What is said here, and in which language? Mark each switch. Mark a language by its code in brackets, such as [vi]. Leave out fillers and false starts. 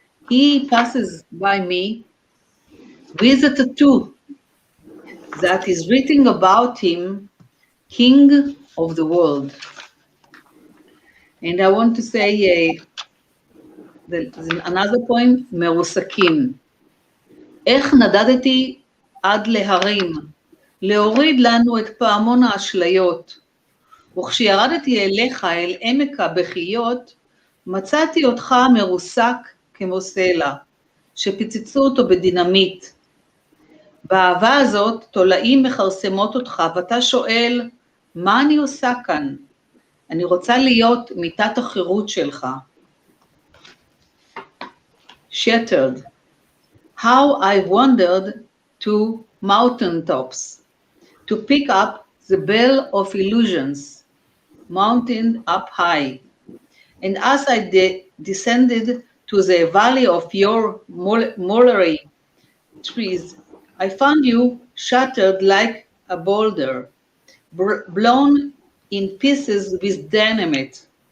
[en] He passes by me with a tattoo that is written about him, King of the world. And I want to say another point, מרוסקים. [he] איך נדדתי עד להרים, להוריד לנו את פעמון האשליות. וכשירדתי אליך אל עמק הבכיות, מצאתי אותך מרוסק כמו סלע, שפיצצו אותו בדינמיט. באהבה הזאת תולעים מחרסמות אותך, ואתה שואל, מה אני עושה כאן? אני רוצה להיות מיטת החירות שלך. [en] Shattered. How I wandered to mountaintops to pick up the bell of illusions, mountain up high. And as I descended to the valley of your mulberry trees, I found you shattered like a boulder, blown in pieces with dynamite.